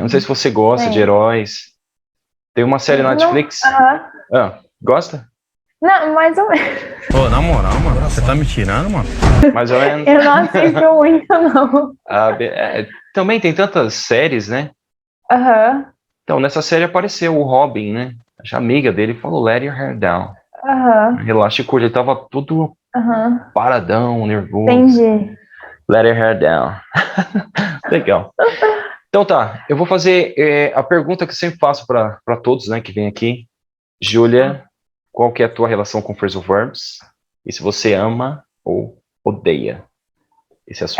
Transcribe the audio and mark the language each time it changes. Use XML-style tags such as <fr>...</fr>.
<pt>Não sei se você gosta de heróis. Tem uma série na Netflix. Gosta? Não, mais ou menos. Pô, na moral, mano, você tá me tirando, mano? Mais ou menos. Eu não assisto muito, não. Também tem tantas séries, né? Então, nessa série apareceu o Robin, né? A amiga dele falou,</pt> <en>let your hair down.</en> <pt>Relaxa e curta. Ele tava todo paradão, nervoso. Entendi.</pt> <en>Let your hair down. Legal.</en> <pt>Então tá, eu vou fazer a pergunta que eu sempre faço para todos, né, que vem aqui. Júlia, qual que é a tua relação com phrasal verbs? E se você ama ou odeia esse assunto?</pt>